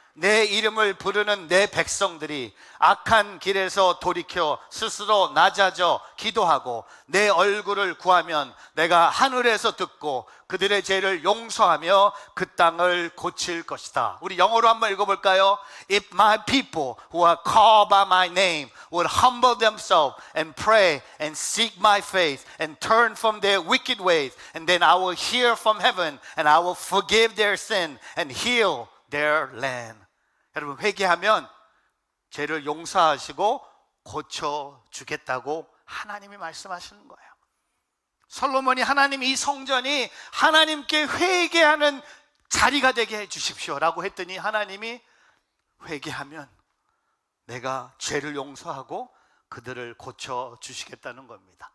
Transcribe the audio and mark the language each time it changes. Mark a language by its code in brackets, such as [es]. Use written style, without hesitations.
[ko] 내 이름을 부르는 내 백성들이 악한 길에서 돌이켜 스스로 낮아져 기도하고 내 얼굴을 구하면 내가 하늘에서 듣고 그들의 죄를 용서하며 그 땅을 고칠 것이다. 우리 영어로 한번 읽어볼까요? [en] If my people who are called by my name would humble themselves and pray and seek my face and turn from their wicked ways, and then I will hear from heaven and I will forgive their sin and heal their land. [ko] 여러분, 회개하면 죄를 용서하시고 고쳐주겠다고 하나님이 말씀하시는 거예요. 솔로몬이 하나님, 이 성전이 하나님께 회개하는 자리가 되게 해주십시오라고 했더니 하나님이 회개하면 내가 죄를 용서하고 그들을 고쳐주시겠다는 겁니다.